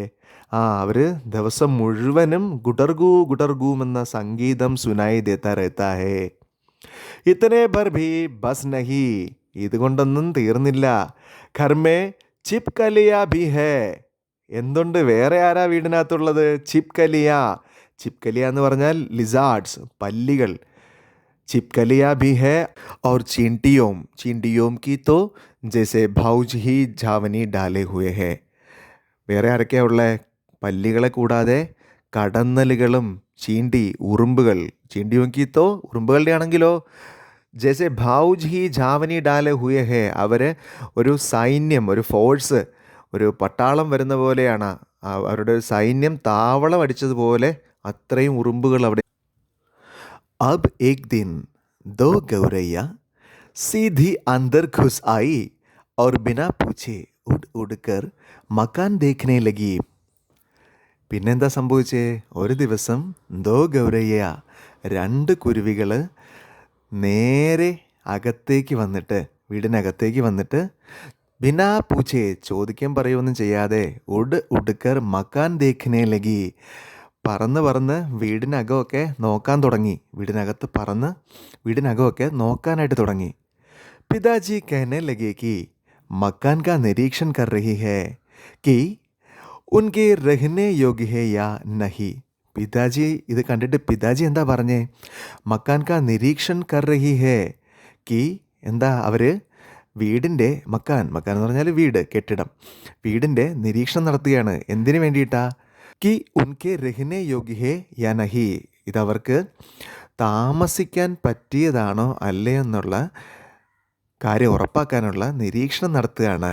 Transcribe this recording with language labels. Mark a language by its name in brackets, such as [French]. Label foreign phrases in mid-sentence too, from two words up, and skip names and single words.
[Malayalam] അവർ ദിവസം മുഴുവനും ഗുട്ടർഗൂം എന്ന സംഗീതം [Hindi] सुनाई देता रहता है. इतने भर भी बस नहीं, [Malayalam] ഇതുകൊണ്ടൊന്നും തീർന്നില്ല. [Hindi] घर में छिपकलियाँ भी है. [Malayalam] എന്തുണ്ട്, വേറെ ആരാ വീടിനകത്തുള്ളത്? ചിപ്കലിയ. ചിപ്കലിയ എന്ന് പറഞ്ഞാൽ ലിസാർഡ്സ്, പല്ലികൾ. [Hindi] चिपकलियाँ भी है और चींटियों चींटियों की तो जैसे भौज ही झावनी डाले हुए है. [Malayalam] വേറെ ആരൊക്കെയാ ഉള്ളത്? പല്ലികളെ കൂടാതെ കടന്നലുകളും ചീണ്ടി, ഉറുമ്പുകൾ. ചീണ്ടിയോങ്കിത്തോ ഉറുമ്പുകളുടെ ആണെങ്കിലോ [Hindi] जैसे भौज ही झावनी डाले हुए है, [Malayalam] അവർ ഒരു സൈന്യം, ഒരു ഫോഴ്സ്, ഒരു പട്ടാളം വരുന്ന പോലെയാണ്. അവരുടെ ഒരു സൈന്യം താവളം അടിച്ചതുപോലെ അത്രയും ഉറുമ്പുകൾ അവിടെ. [Hindi] अब एक दिन दो गौरैया सीधी अंदर घुस आई और बिना पूछे उड़ उड़कर मकान देखने लगी. [Malayalam] പിന്നെന്താ സംഭവിച്ചേ? ഒരു ദിവസം [Hindi] दो गौरैया, [Malayalam] രണ്ട് കുരുവികൾ നേരെ അകത്തേക്ക് വന്നിട്ട്, വീടിനകത്തേക്ക് വന്നിട്ട്, [Hindi] बिना पूछे, [Malayalam] ചോദിക്കാൻ പറയുമൊന്നും ചെയ്യാതെ, [Hindi] उड़ उड़कर मकान देखने लगी, [Malayalam] പറന്ന് പറന്ന് വീടിനകമൊക്കെ നോക്കാൻ തുടങ്ങി. വീടിനകത്ത് പറന്ന് വീടിനകമൊക്കെ നോക്കാനായിട്ട് തുടങ്ങി. [Hindi] പിതാജി कहने लगे कि मकान का निरीक्षण कर रही है कि उनके रहने योग्य है या नहीं. [Malayalam] പിതാജി ഇത് കണ്ടിട്ട് പിതാജി എന്താ പറഞ്ഞേ? [Hindi] मकान का निरीक्षण कर रही है कि, [Malayalam] എന്താ അവർ വീടിൻ്റെ മക്കാൻ എന്ന് പറഞ്ഞാൽ വീട്, കെട്ടിടം, വീടിൻ്റെ നിരീക്ഷണം നടത്തുകയാണ്. എന്തിനു വേണ്ടിയിട്ടാ? [Hindi] कि उनके रहने योग्य है या नहीं, [Malayalam] ഇതവർക്ക് താമസിക്കാൻ പറ്റിയതാണോ അല്ലേ എന്നുള്ള കാര്യം ഉറപ്പാക്കാനുള്ള നിരീക്ഷണം നടത്തുകയാണ്.